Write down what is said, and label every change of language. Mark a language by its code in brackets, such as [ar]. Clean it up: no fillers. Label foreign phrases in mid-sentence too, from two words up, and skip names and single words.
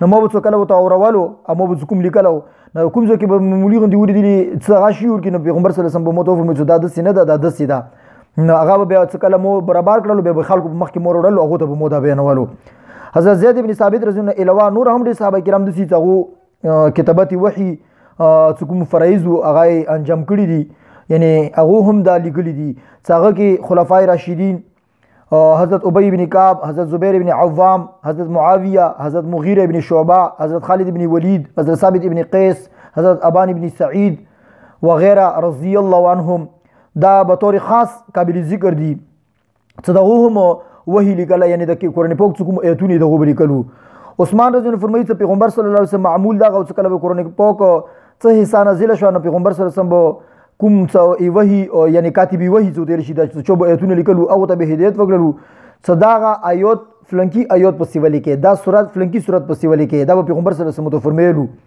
[ps] ما به څو کله ورته اورولو او ما به کوم لیکلو نو کوم ځای کې به معمولي غوندې ولیدلي څه هغه شي ورکړي نو پیغمبر صلی الله علیه وسلم به مو ته وفرمایي چې دا داسې نه ده دا داسې ده نو هغه به بیا څه کله مو برابر کړلو بیا به خلکو په مخکې مو وروړلو هغو ته به مو دا بیانولو حضرت زید بن ثابت رضی الله عنه علاوه نور هم ډېر صحابه کرام داسې چې هغو کتابت وحي څه کوم فرایض و هغه یې انجام کړي دي یعنې هغو هم دا لیکلي دي چې هغه کې خلفای راشدین حضرت ابی بن کعب حضرت زبیر بن عوام حضرت معاویہ حضرت مغیرہ بن شعبہ حضرت خالد بن ولید حضرت ثابت بن قیس حضرت ابان بن سعید وغیرہ رضی اللہ عنہم دا بطور خاص قابل ذکر دي چې دغه هم وحی لیکله یعنی د قرآن پاک څه کوم ایتونه دغه به لیکلو عثمان رضی الله فرمایي چې پیغمبر صلی الله علیه وسلم معمول دغه چې کله به قرآن پاک څه حصہ نازله شو نو پیغمبر صلی الله علیه وسلم کوم څه وحی یعنی کاتبی وحی څه ویل شي دا چې به ایتونه لیکلو هغه ته به هدایت وکړلو چې دغه آیات فلنکی آیات پسې ولیکې دا سورت فلنکی سورت پسې ولیکې دا به پیغمبر صلی الله علیه وسلم فرمایلو